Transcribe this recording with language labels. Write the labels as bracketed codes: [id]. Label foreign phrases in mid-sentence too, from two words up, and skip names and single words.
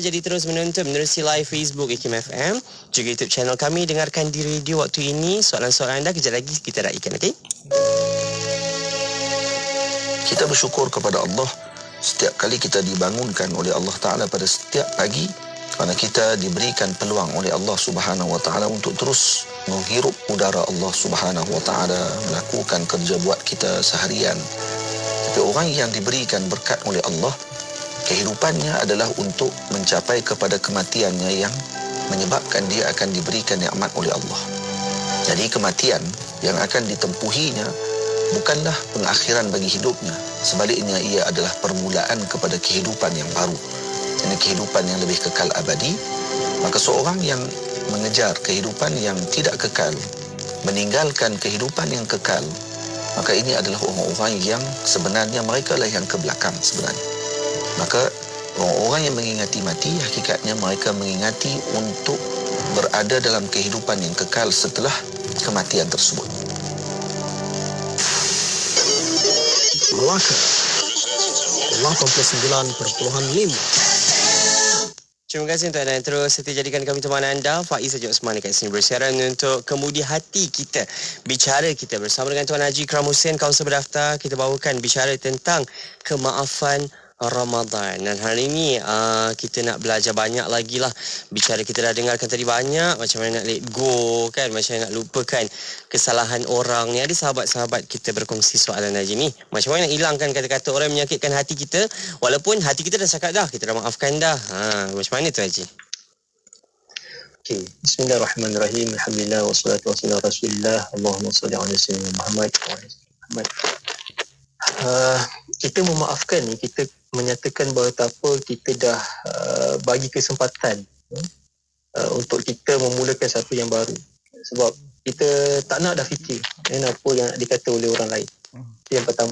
[ms] Jadi terus menonton menerusi live Facebook IKIM FM, juga YouTube channel kami. Dengarkan di radio waktu ini. Soalan-soalan anda kejap lagi kita raikan, okey? Kita bersyukur kepada Allah setiap kali kita dibangunkan oleh [ar] الله تعالى [ms] pada setiap pagi, kerana kita diberikan peluang oleh [ar] الله سبحانه وتعالى [ms] untuk terus menghirup udara [ar] الله سبحانه وتعالى, [ms] melakukan kerja buat kita seharian. Tapi orang yang diberikan berkat oleh Allah, kehidupannya adalah untuk mencapai kepada kematiannya yang menyebabkan dia akan diberikan nikmat oleh Allah. Jadi kematian yang akan ditempuhinya bukanlah pengakhiran bagi hidupnya. Sebaliknya, ia adalah permulaan kepada kehidupan yang baru. Ini kehidupan yang lebih kekal abadi. Maka seorang yang mengejar kehidupan yang tidak kekal, meninggalkan kehidupan yang kekal, maka ini adalah orang-orang yang sebenarnya mereka lah yang ke belakang sebenarnya. Maka orang-orang yang mengingati mati, hakikatnya mereka mengingati untuk berada dalam kehidupan yang kekal setelah kematian tersebut. Melaka 89.5. Terima kasih untuk anda yang terus setia jadikan kami teman anda. Faiz Haji Osman dekat sini bersiaran untuk kemudi hati kita. Bicara kita bersama dengan Tuan Haji Ikram Hussein, kaunselor berdaftar. Kita bawakan bicara tentang kemaafan Ramadan. Dan hari ini kita nak belajar banyak lagi lah. Bicara kita dah dengarkan tadi banyak, macam mana nak [en] let go [ms] kan, macam mana nak lupakan kesalahan orang ni. Ada sahabat-sahabat kita berkongsi soalan Haji ni, macam mana nak hilangkan kata-kata orang yang menyakitkan hati kita, walaupun hati kita dah cakap dah, kita dah maafkan dah. Macam mana tu Haji? Okay. [ar] بسم الله الرحمن الرحيم. الحمد لله والصلاة والسلام على رسول الله. اللهم صل على سيدنا محمد وعلى محمد. [ms] Kita memaafkan ni, kita menyatakan bahawa kita dah bagi kesempatan untuk kita memulakan satu yang baru. Sebab kita tak nak dah fikir apa yang nak dikata oleh orang lain. Yang pertama.